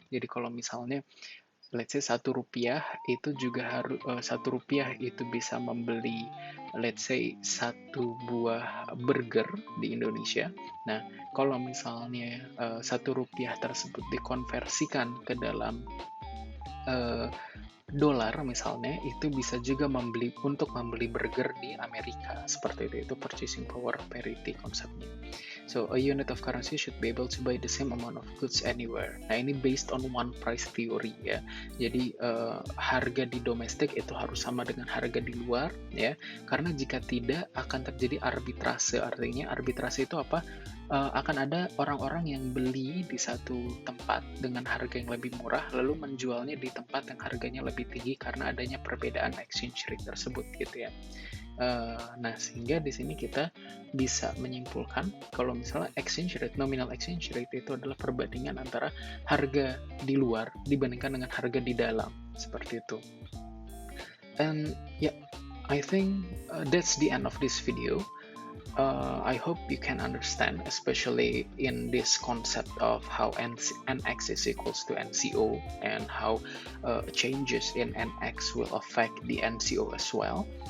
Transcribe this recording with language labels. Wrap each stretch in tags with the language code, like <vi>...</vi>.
<id>Jadi kalau misalnya</id> <en>let's say</en> <id>Rp1 itu juga harus Rp1 itu bisa membeli let's say satu buah burger di Indonesia. Nah, kalau misalnya Rp1 tersebut dikonversikan ke dalam uh, dolar misalnya, itu bisa juga untuk membeli burger di Amerika. Seperti itu purchasing power parity konsepnya.</id> <en>So a unit of currency should be able to buy the same amount of goods anywhere.</en> <id>Nah, ini based on one price theory ya. Jadi harga di domestik itu harus sama dengan harga di luar ya. Karena jika tidak akan terjadi arbitrase. Artinya arbitrase itu apa? Akan ada orang-orang yang beli di satu tempat dengan harga yang lebih murah, lalu menjualnya di tempat yang harganya lebih tinggi karena adanya perbedaan exchange rate tersebut gitu ya. Nah, sehingga di sini kita bisa menyimpulkan kalau misalnya exchange rate, nominal exchange rate itu adalah perbandingan antara harga di luar dibandingkan dengan harga di dalam, seperti itu.</id> <en>And yeah, I think that's the end of this video. I hope you can understand, especially in this concept of how NX is equals to NCO and how changes in NX will affect the NCO as well.</en>